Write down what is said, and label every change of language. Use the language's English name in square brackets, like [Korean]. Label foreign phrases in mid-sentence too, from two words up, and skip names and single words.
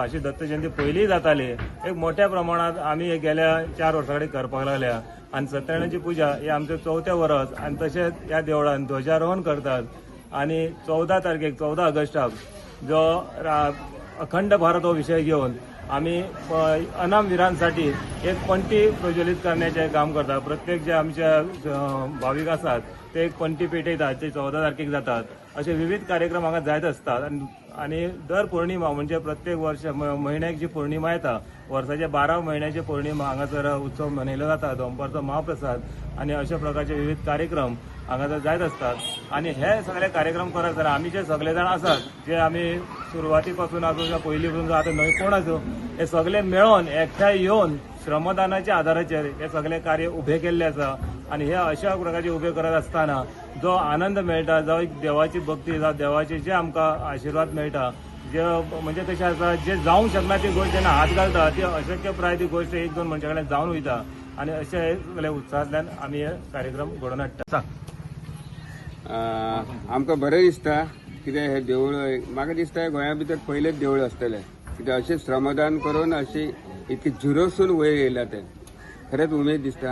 [Konkani] अशी दत्त जयंती पयलीं जाताली, एक मोठ्या प्रमाणात आमी गेल्या 4 वर्सां कडेन करपाक लागल्या आणि सत्यनारायणाची पूजा ही आमचे 4थें वर्स आणि तशेंच ह्या देवळान ध्वजारोहण करतात आणि 14 तारखेक 14 ऑगस्टाक जो अखंड भारत हो विषय घेऊन आम्ही अनामवीरांसाठी एक पंटी प्रज्वलित करण्याचे काम करतात। प्रत्येक जे आमच्या भाविक असतात ते एक पंटी पेटयतात, ते 14 तारखेक जातात। असे विविध कार्यक्रम हांगा जायत असतात आणि दर पौर्णिमा म्हणजे प्रत्येक वर्ष महिन्याक जी पौर्णिमा येता, वर्षाच्या 12 महिन्याची पौर्णिमा हांगासर उत्सव मनयलो जाता, दनपारचो महाप्रसाद आणि अशा प्रकारचे विविध कार्यक्रम हांगासर जायत असतात। आणि हे सगळे कार्यक्रम करत जाल्यार आमी जे सगळे जाण आसात, जे आमी सुरवातीपासून आसूं पयलीं पासून आता नवी कोण आसूं, हे सगळे मेळोन एकठांय येवन श्रमदानाच्या आधाराचेर हे सगळे कार्य उभे केल्ले आसा। आणि हे अशा प्रकारचे उभे करत असताना जो आनंद मेळटा, जो एक देवाची भक्ती, जावं देवाचे जे आमकां आशिर्वाद मेळटा, जे म्हणजे कशें आसा, जे जावंक शकना ती गोष्ट जेन्ना हात घालता ती अशक्यप्राय ती गोष्ट 1-2 मनशां कडेन जावन वयता आणि अशे हे सगळे उत्साहांतल्यान आमी हे कार्यक्रम घडोवन हाडटा। आमकां बरें दिसता कित्याक हे देवूळ म्हाका दिसता गोंया भितर पयलेच देवूळ आसतलें, कित्याक अशें श्रमदान करून अशी इतकी झिरोसून वयर येयला ते खरेंच उमेद दिसता।